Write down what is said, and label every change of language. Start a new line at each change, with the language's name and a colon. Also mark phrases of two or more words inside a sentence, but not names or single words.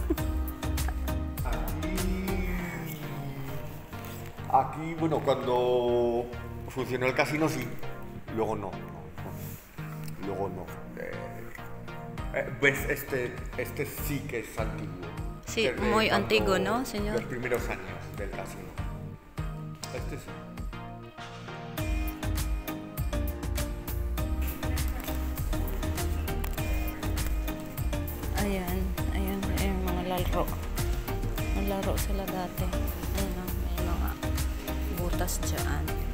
Spanish: Aquí, bueno, cuando funcionó el casino sí, luego no. Luego no. ¿Ves? Este sí que es antiguo. Sí, Desde muy cuando- antiguo, ¿no, señor? Los primeros años del casino. Este sí.
Filipino: Ayan, ayan, ayan mga laro. Naglaro sila dati. Ayan o, may mga butas dyan.